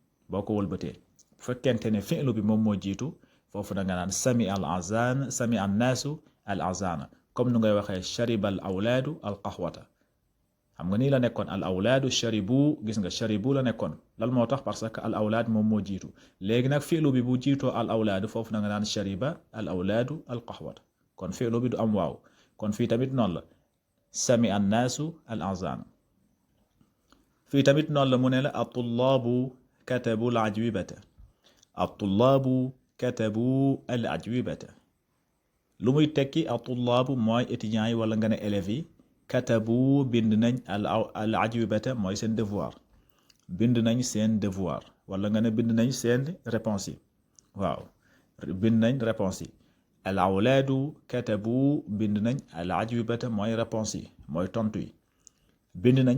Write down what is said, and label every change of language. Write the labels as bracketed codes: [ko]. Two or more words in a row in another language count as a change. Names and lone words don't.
[wo] boo ko wëlbatee bu fekkente ne fi'lu bi moom moo jiitu foofu da nga naan [ar] سمع الأذان سمع الناس الأذان [wo] comme nu ngay waxee [ar] شرب الأولاد القهوة [wo] xam nga nii la nekkoon [ar] الأولاد شربوا [wo] gis nga sharibu la nekkoon lan moo tax [fr] parce que [wo] al awlaad moom moo jiitu léegi nag fi'lu bi bu jiitoo al awlaadu foofu da nga naan [ar] شرب الأولاد القهوة [wo] kon fi'lu bi du am waaw kon fii tamit noonu la [ar] سمع الناس الأذان [wo] fii tamit noonu la mu ne la [ar] الطلاب كتبوا الأجوبة الطلاب كتبوا الأجوبة [wo] lu muy tekki at-tullaabu mooy étudiants yi wala nga ne élèves yi katabu bind nañ al ajwibata mooy seen devoir bind nañ seen devoir wala nga ne bind nañ seen réponse yi waaw bind nañ réponse yi [ar] الأولاد كتبوا [wo] bind nañ al ajwibata mooy réponse yi mooy tontu yi bind nañ